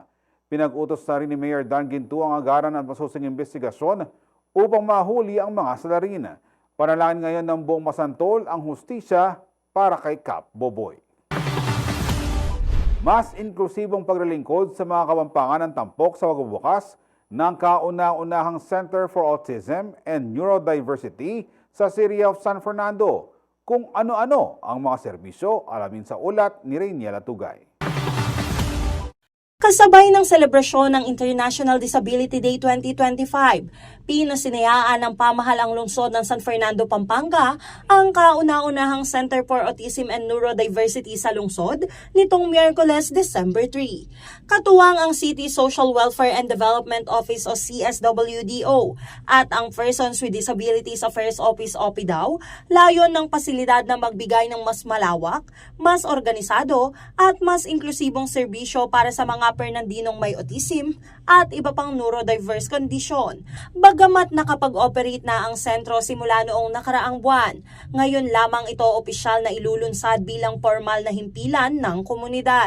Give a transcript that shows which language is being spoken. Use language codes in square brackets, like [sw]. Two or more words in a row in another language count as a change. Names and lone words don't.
[tl] Pinag-utos na rin ni Mayor Dan Ginto ang agaran ng masusing investigasyon upang mahuli ang mga salarin. Panalangin ngayon ng buong Masantol ang hustisya para kay Kap Boboy. Mas inklusibong paglilingkod sa mga Kapampangan ng tampok sa pagbubukas ng kauna-unahang Center for Autism and Neurodiversity sa City of San Fernando. Kung ano-ano ang mga serbisyo, alamin sa ulat ni Rainiela Tugay. Kasabay ng selebrasyon ng International Disability Day 2025, pinasinayaan ng pamahalang lungsod ng San Fernando, Pampanga ang kauna-unahang Center for Autism and Neurodiversity sa lungsod nitong Miyerkules, December 3. Katuwang ang City Social Welfare and Development Office o CSWDO at ang Persons with Disabilities Affairs Office o PDAO, layon ng pasilidad na magbigay ng mas malawak, mas organisado at mas inklusibong serbisyo para sa mga Fernandinong may autism at iba pang [en] neurodiverse condition. [tl] Bagamat nakapag-operate na ang sentro simula noong nakaraang buwan, ngayon lamang ito opisyal na ilulunsad bilang formal na himpilan ng komunidad.